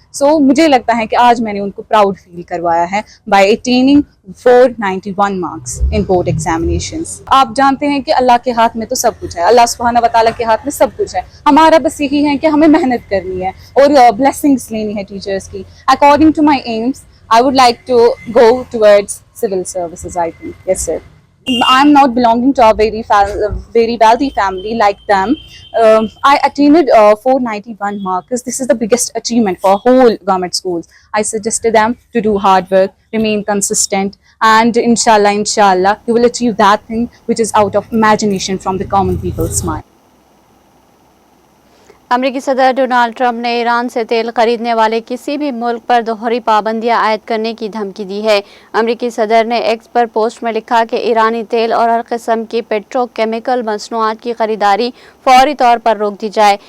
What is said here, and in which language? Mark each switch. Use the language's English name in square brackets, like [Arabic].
[Urdu] سو مجھے لگتا ہے کہ آج میں نے ان کو پراؤڈ فیل کروایا ہے [English] By attaining 491 marks in board examinations. [Urdu] آپ جانتے ہیں کہ اللہ کے ہاتھ میں تو سب کچھ ہے, اللہ سبحانہ و تعالیٰ کے ہاتھ میں سب کچھ ہے. ہمارا بس یہی ہے کہ ہمیں محنت کرنی ہے اور بلیسنگس لینی ہے ٹیچرس کی. [English] According to my aims, I would like to go towards civil services, I think. Yes, sir. I'm not belonging to a very wealthy family like them. I attained 491 marks. This is the biggest achievement for whole government schools. I suggested them to do hard work, remain consistent, and inshallah, you will achieve that thing which is out of imagination from the common people's mind. [Urdu] امریکی صدر Donald Trump نے ایران سے تیل خریدنے والے کسی بھی ملک پر دوہری پابندیاں عائد کرنے کی دھمکی دی ہے. امریکی صدر نے ایکس پر پوسٹ میں لکھا کہ ایرانی تیل اور ہر قسم کی پیٹرو کیمیکل مصنوعات کی خریداری فوری طور پر روک دی جائے.